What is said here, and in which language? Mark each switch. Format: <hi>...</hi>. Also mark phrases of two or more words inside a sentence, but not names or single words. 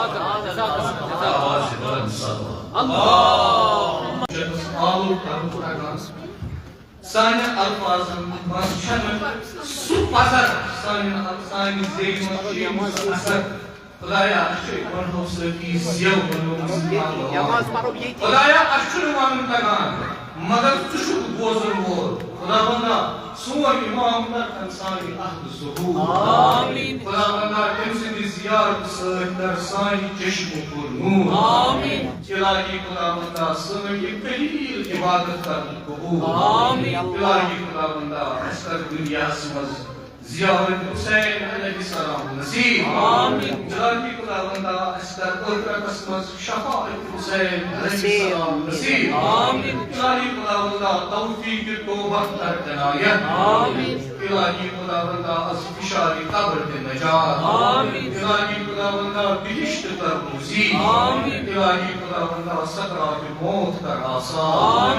<ks>سانہِ الفاظن منٛز چھنہٕ سُہ پزر سانہِ زیٚیہِ منٛز چھُ اثر خدایا اَسہِ چھُ پنٛنو سۭتی زیو بنومُت خدایا اَسہِ چھُنہٕ ونُن تگان مگر روزن وول خدا بندہ سون امام کر انسانی عہد ظہور آمین خدا بندہ تم سندی زیارت سۭتۍ کر سانہِ چشم پر نور آمین الہی خدا بندہ سٲنۍ یہ قلیل عبادت کرن قبول آمین الہی خدا بندہ اس کر دنیاہس منٛز زیارت حسین علیہ السلام نصیب آمین الہی خدا بندہ اس کر ٲخرتس منٛز شفاعت حسین علیہ السلام نصیب آمین الہی خدا بندہ توفیق توبہ کر عنایت آمین الہی خدا بندہ از فشاری قبر دے نجات آمین الہی خدا بندہ بہشت کر نصیب آمین الہی خدا بندہ سکرات موت کر آسان</ks>